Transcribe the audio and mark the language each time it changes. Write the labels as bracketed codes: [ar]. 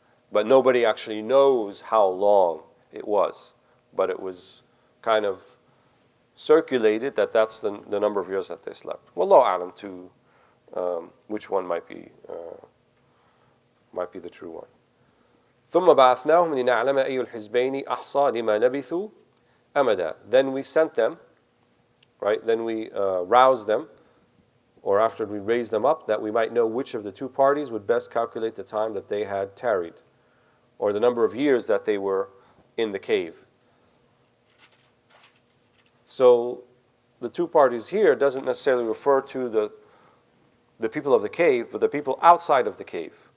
[en] But nobody actually knows how long it was. But it was kind of circulated that that's the number of years that they slept. Wallahu a'lam to which one might be the true one. [ar] ثم بعثناهم لنعلم أي الحزبين أحصى لما لبثوا أمدا. [en] Then we sent them, right? Then we roused them, or after we raised them up, that we might know which of the two parties would best calculate the time that they had tarried, or the number of years that they were in the cave. So the two parties here doesn't necessarily refer to the people of the cave, but the people outside of the cave.